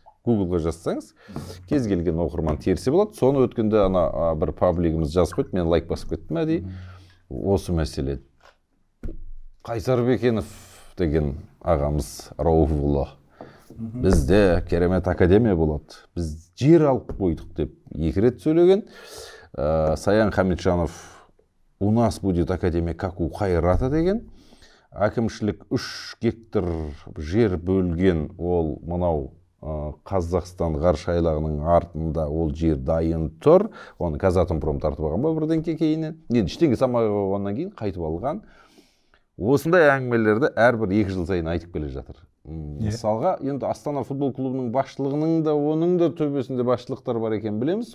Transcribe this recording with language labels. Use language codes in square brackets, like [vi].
[kk] Гуглға жазсаңыз, кез келген оқырман терсе болады. Соны өткенде ана бір паблигіміз жазып қойды, мен лайк басып кеттім әдейі. Осы мәселе. Қайсар Бекенов деген ағамыз Рауфұлы. Бізде керемет академия болады. Біз жер алып қойдық деп 2 рет сөйлеген. [ru] Саян Хамитжанов, у нас будет академия как у Қайрата [kk] деген. Әкімшілік 3 гектар жер бөлген, ол мынау Қазақстан ғарыш айлағының артында ол жер дайын тұр. Оны Казатомпром тартып алған ба бірден кейіннен. Енді ештеңе салмай қойғаннан кейін қайтып алған. Осындай әңгімелерді әрбір 2 жыл сайын айтып келе жатыр. Мысалға, енді Астана футбол клубының басшылығының да, оның да төбесінде басшылықтар бар екен білеміз.